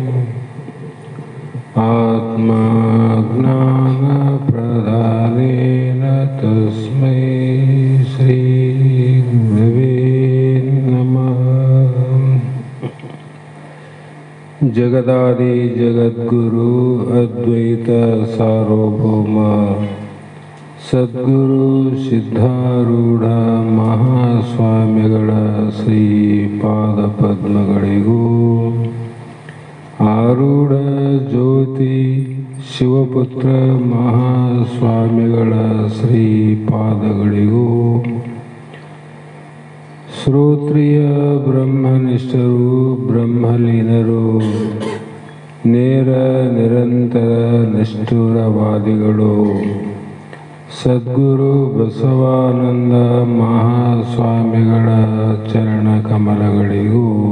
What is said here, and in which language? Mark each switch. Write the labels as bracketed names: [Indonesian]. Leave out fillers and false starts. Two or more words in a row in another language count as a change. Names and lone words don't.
[Sanskrit] आत्मा ज्ञान प्रदानेन तस्मै श्री गुरवे नमः। जगदादि जगद्गुरु अद्वैत सार्वभौम [Kannada] ಸದ್ಗುರು ಸಿದ್ಧಾರೂಢ ಮಹಾಸ್ವಾಮಿಗಳ ಶ್ರೀಪಾದ ಪದ್ಮಗಳಿಗೂ ಆರೂಢ ಜ್ಯೋತಿ ಶಿವಪುತ್ರ ಮಹಾಸ್ವಾಮಿಗಳ ಶ್ರೀಪಾದಗಳಿಗೂ ಶ್ರೋತ್ರಿಯ ಬ್ರಹ್ಮನಿಷ್ಠರು ಬ್ರಹ್ಮಲೀನರು ನೇರ ನಿರಂತರ ನಿಷ್ಠುರವಾದಿಗಳು ಸದ್ಗುರು ಬಸವಾನಂದ ಮಹಾಸ್ವಾಮಿಗಳ ಚರಣ ಕಮಲಗಳಿಗೂ